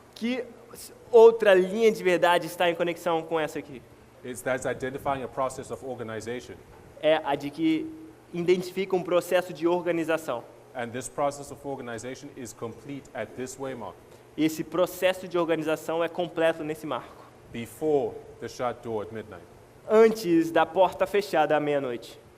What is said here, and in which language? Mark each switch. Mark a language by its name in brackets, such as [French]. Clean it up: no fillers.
[Portuguese] Que outra linha de verdade está em conexão com essa aqui? [English] That's identifying a process of organization. [Portuguese] É a de que identifica um processo de organização. [English] And this process of organization is complete at this waymark, [Portuguese] E esse processo de organização é completo nesse marco. [English] before the shut door at midnight. [Portuguese] Antes da porta fechada à meia-noite.